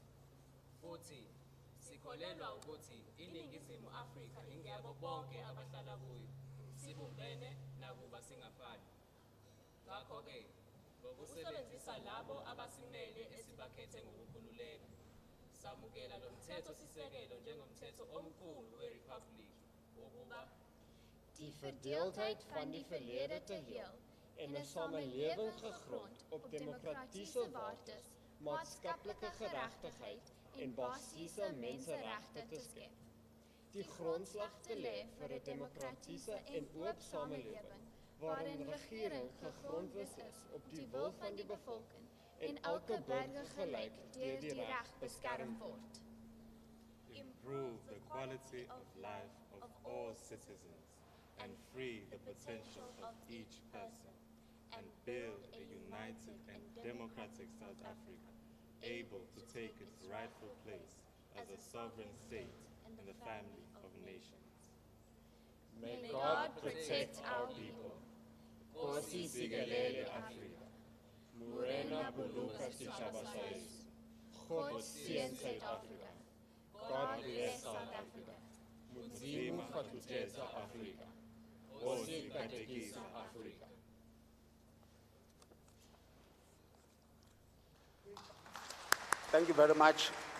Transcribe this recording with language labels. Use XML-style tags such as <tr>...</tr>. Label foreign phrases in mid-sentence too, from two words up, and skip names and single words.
<zu>Futhi sikholelwa ukuthi iNingizimu Afrika ingeyabo bonke abahlala kuyo. Sibumbene nakuba singafani. Ngakho-ke, ngokusebenzisa labo abasimele esibakhethe ngokukhululeka, samukela lo mthetho-sisekelo njengomthetho omkhulu weRiphabhuliki wokuba</zu> <af>Die verdeeldheid van die verlede te heel en 'n samelewing gegrond op demokratiese waardes, maatskaplike geregtigheid en basiese menseregte te skep. Die grondslag te lê vir 'n demokratiese en oop samelewing waarin regering gegrondwes is op die wil van die bevolking en elke burger gelyk deur die reg beskerm word.</af> <en>Improve the quality of life of all citizens and free the potential of each person, and build a united and democratic South Africa, able to take its rightful place as a sovereign state in the family of nations. May God protect our people.</en> <zu>Nkosi sikelele Afrika.</zu> <st>Murena buluka sitjhaba sa heso.</st> <af>God seën Suid-Afrika.</af> <en>God bless South Africa.</en> <ve>Mudzimu fatuthetsa Afrika.</ve> <ts>Nkosi katekisa Afrika.</ts> <en>Thank you very much.</en>